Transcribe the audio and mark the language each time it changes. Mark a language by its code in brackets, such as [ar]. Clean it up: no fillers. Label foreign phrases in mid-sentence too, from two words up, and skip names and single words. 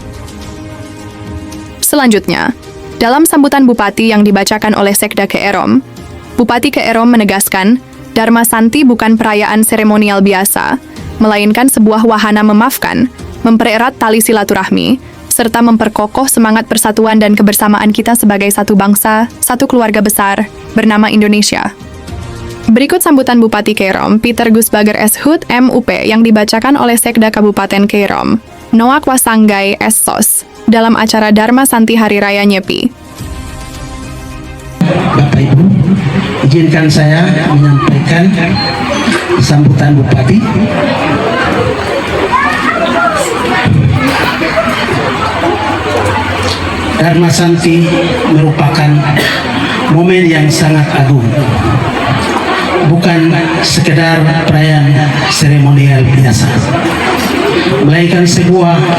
[id] Selanjutnya, dalam sambutan Bupati yang dibacakan oleh Sekda Keerom, Bupati Keerom menegaskan, Dharma Santi bukan perayaan seremonial biasa, melainkan sebuah wahana memaafkan, mempererat tali silaturahmi, serta memperkokoh semangat persatuan dan kebersamaan kita sebagai satu bangsa, satu keluarga besar, bernama Indonesia. Berikut sambutan Bupati Keerom, Peter Gusbager S.Hut MUP yang dibacakan oleh Sekda Kabupaten Keerom, Noak Wasanggai S.Sos, dalam acara Dharma Santi Hari Raya Nyepi. Bapak Ibu, izinkan saya menyampaikan sambutan Bupati. Dharma Santi merupakan momen yang sangat agung, bukan sekedar perayaan seremonial biasa, melainkan sebuah